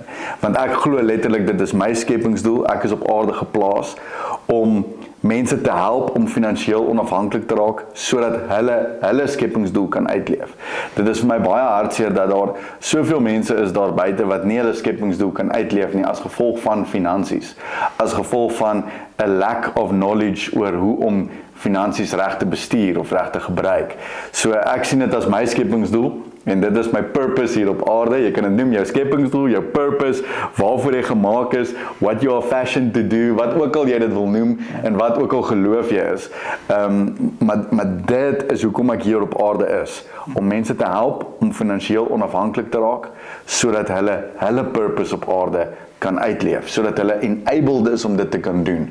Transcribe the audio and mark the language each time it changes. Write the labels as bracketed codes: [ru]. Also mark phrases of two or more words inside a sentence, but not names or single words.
[af] Want ek glo letterlik dit is my skepingsdoel. Ek is op aarde geplaas om mense te help om finansiëel onafhanklik te raak sodat hulle skepingsdoel kan uitleef. Dit is vir my baie hartseer dat daar soveel mense is daar buite wat nie hulle skepingsdoel kan uitleef nie as gevolg van finansies, as gevolg van 'n [en] lack of knowledge [af] oor hoe om finansies reg te bestuur of reg te gebruik. So ek sien dit as my skepingsdoel en dit is my purpose hier op aarde. Jy kan dit noem jou skepingsdoel, jou purpose, waarvoor jy gemaak is, [en] what you are fashioned to do, [af] wat ook al jy dit wil noem en wat ook al geloof jy is. Maar dit is hoekom ek hier op aarde is, om mense te help om finansiëel onafhanklik te raak sodat hulle purpose op aarde kan uitleef, sodat hulle enabled is om dit te kan doen.